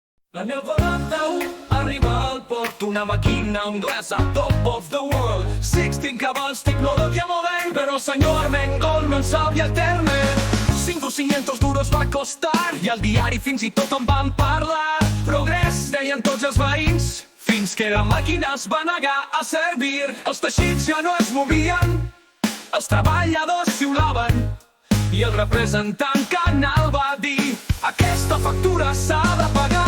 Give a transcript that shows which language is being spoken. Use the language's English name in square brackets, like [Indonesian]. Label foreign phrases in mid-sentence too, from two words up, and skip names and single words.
[Catalan] L'any 91 arriba al port una màquina anglesa, [English] top of the world. [Catalan] 16 cavalls, tecnologia modern, però el senyor Armengol no en sabia el terme. 500 duros va costar i al diari fins i tot en van parlar. Progrés, deien tots els veïns, fins que la màquina es va negar a servir. Els teixits ja no es movien, els treballadors xiulaven, i el representant Canal va dir: aquesta factura s'ha de pagar.